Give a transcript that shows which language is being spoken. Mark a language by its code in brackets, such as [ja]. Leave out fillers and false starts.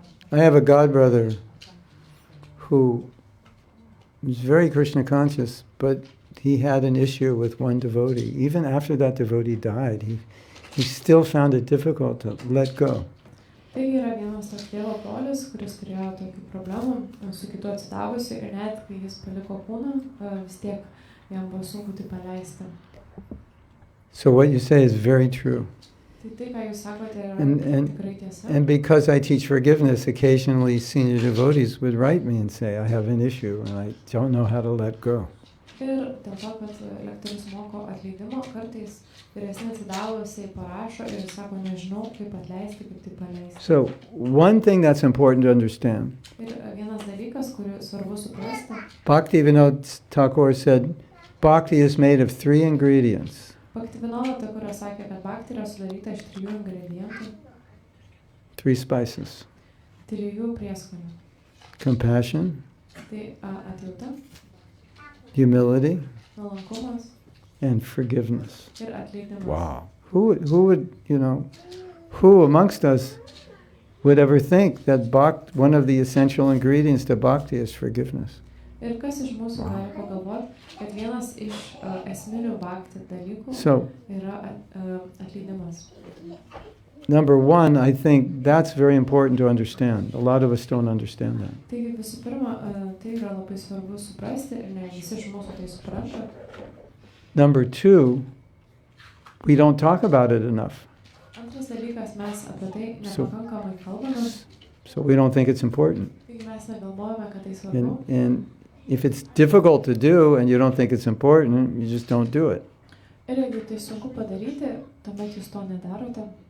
[en] I have a godbrother who was very Krishna conscious, but he had an issue with one devotee. Even after that devotee died, he still found it difficult to let go. [lt] Tai yra vienas toks tėvo brolis, kuris turėjo tokių problemų su kitu atsidavusiu ir net kai jis paliko kūną, vis tiek jam buvo sunku tai paleisti. [en] So what you say is very true. [lt] Tai ką jūs sakote, yra tikrai tiesa. [en] And because I teach forgiveness, occasionally senior devotees would write me and say, I have an issue and I don't know how to let go. [lt] Ir dėl to, kad lektorius moko atleidimo, kartais vyresni atsidavusiai parašo ir sako, nežinau, kaip atleisti, kaip tai paleisti. [en] So one thing that's important to understand. [lt] Ir vienas dalykas, kurį svarbu suprasti. [en] Bhaktivinoda Thakur said, Bhakti is made of 3 ingredients. [lt] Bhaktivinoda Thakur sakė, kad Bhakti yra sudaryta iš 3 ingredientų. [en] 3 spices. [lt] 3 prieskonių. [en] Compassion. [lt] Tai atjauta. [en] Humility. [lt] Nuolankumas. [en] And forgiveness. [lt] Ir atleidimas. [en] Wow. Who would, who amongst us would ever think that one of the essential ingredients to bhakti is forgiveness? [lt] Ir kas iš mūsų gali pagalvoti, kad vienas iš esminių bhakti dalykų yra atleidimas. [en] Number one, I think that's very important to understand. A lot of us don't understand that. [lt] Taigi visų pirma, tai yra labai svarbu suprasti ir ne visi iš mūsų tai supranta. [en] Number two, we don't talk about it enough. [lt] Antras dalykas, mes apie tai nepakankamai kalbame. [en] So we don't think it's important. [lt] Taigi mes negalvojame, kad tai svarbu. [en] And if it's difficult to do and you don't think it's important, you just don't do it. [lt] Ir jeigu tai sunku padaryti, tuomet jūs to nedarote.